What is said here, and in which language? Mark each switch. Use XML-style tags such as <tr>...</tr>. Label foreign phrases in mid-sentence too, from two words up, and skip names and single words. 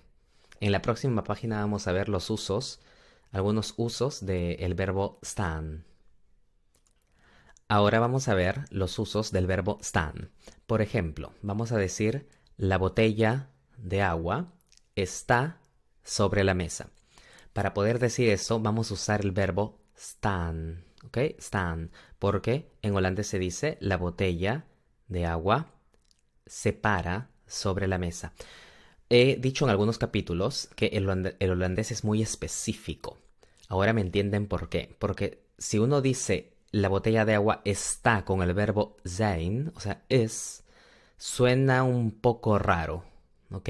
<es>En la próxima página vamos a ver los usos, algunos usos del verbo staan. Ahora vamos a ver los usos del verbo staan. Por ejemplo, vamos a decir la botella de agua está sobre la mesa. Para poder decir eso, vamos a usar el verbo staan. ¿Ok? Staan. Porque en holandés se dice la botella de agua se para sobre la mesa. He dicho en algunos capítulos que el holandés es muy específico. Ahora me entienden por qué. Porque si uno dice la botella de agua está con el verbo zijn, o sea, es, suena un poco raro, ¿ok?</es>